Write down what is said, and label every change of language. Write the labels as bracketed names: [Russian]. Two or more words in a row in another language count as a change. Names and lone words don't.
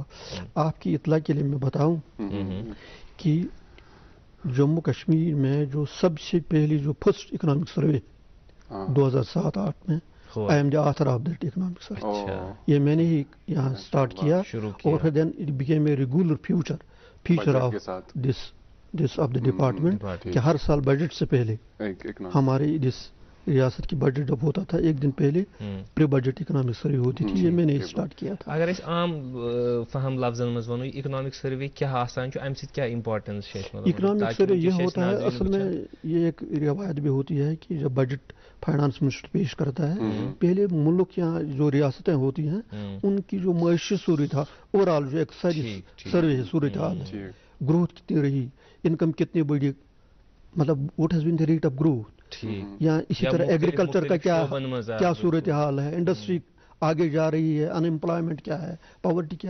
[Urdu] آپ کی اطلاع کے لیے میں بتاؤں کہ جموں کشمیر میں جو سب سے پہلی جو [English] first economic survey [Urdu] 2007-8 میں, [English] I am the author of that economic survey. [Urdu] یہ میں نے ہی یہاں اسٹارٹ کیا, اور پھر [English] then it became a regular feature of this of the department, [Urdu] کہ ہر سال بجٹ سے پہلے ہمارے ریاست کی بجٹ جب ہوتا تھا ایک دن پہلے [English] pre budget economic survey [Urdu] ہوتی تھی. یہ میں نے اسٹارٹ کیا تھا. [Kashmiri] اگر اس عام فہم لفظن مز ونو [English] economic survey [Kashmiri] کیا آسان چھُ, امہ سۭتۍ کیا امپارٹنس چھِ؟ [English] economic survey [Urdu] یہ ہوتا ہے, اصل میں یہ ایک روایت بھی ہوتی ہے کہ جب بجٹ فائنانس منسٹر پیش کرتا ہے, پہلے ملک یا جو ریاستیں ہوتی ہیں ان کی جو معاشی صورت حال, [English] over all [Urdu] جو ایک ساری سروے ہے, صورت حال ہے, گروتھ کتنی رہی, انکم کتنی بڑھی, مطلب [English] what has been the rate of growth, [Urdu] یا اسی طرح ایگریکلچر کا کیا صورت حال ہے, انڈسٹری آگے جا رہی ہے, ان امپلائمنٹ کیا ہے, پاورٹی کیا ہے.